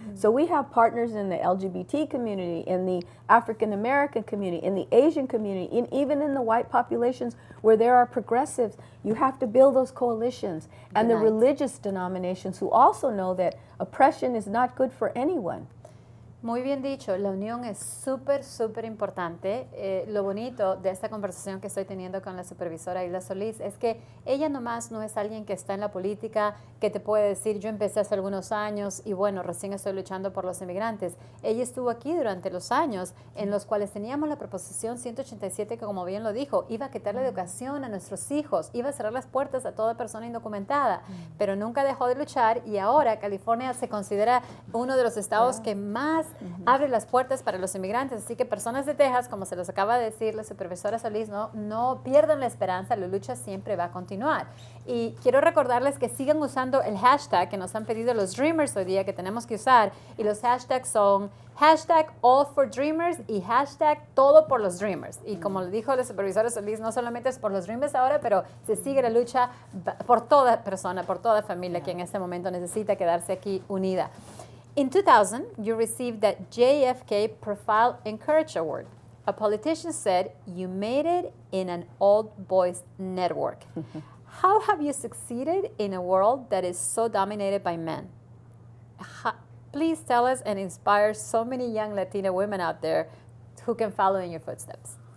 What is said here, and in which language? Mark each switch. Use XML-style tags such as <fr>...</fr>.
<en>So we have partners in the LGBT community, in the African American community, in the Asian community, even in the white populations where there are progressives. You have to build those coalitions. And the religious denominations who also know that oppression is not good for anyone.</en> <es>Muy bien dicho, la unión es súper importante. Lo bonito de esta conversación que estoy teniendo con la supervisora Hilda Solís es que ella nomás no es alguien que está en la política, que te puede decir, yo empecé hace algunos años y bueno, recién estoy luchando por los inmigrantes. Ella estuvo aquí durante los años en los cuales teníamos la proposición 187 que, como bien lo dijo, iba a quitar la educación a nuestros hijos, iba a cerrar las puertas a toda persona indocumentada, pero nunca dejó de luchar, y ahora California se considera uno de los estados que más abre las puertas para los inmigrantes. Así que personas de Texas, como se los acaba de decir la supervisora Solís, no pierdan la esperanza, la lucha siempre va a continuar. Y quiero recordarles que sigan usando el hashtag que nos han pedido los Dreamers hoy día, que tenemos que usar, y los hashtags son hashtag All for Dreamers y hashtag Todo por los Dreamers. Y como le dijo la supervisora Solís, no solamente es por los Dreamers ahora, pero se sigue la lucha por toda persona, por toda familia que en este momento necesita quedarse aquí unida.</es> <en>In 2000, you received the JFK Profile and Courage Award. A politician said you made it in an old boys network. How have you succeeded in a world that is so dominated by men? Please tell us and inspire so many young Latina women out there who can follow in your footsteps.</en>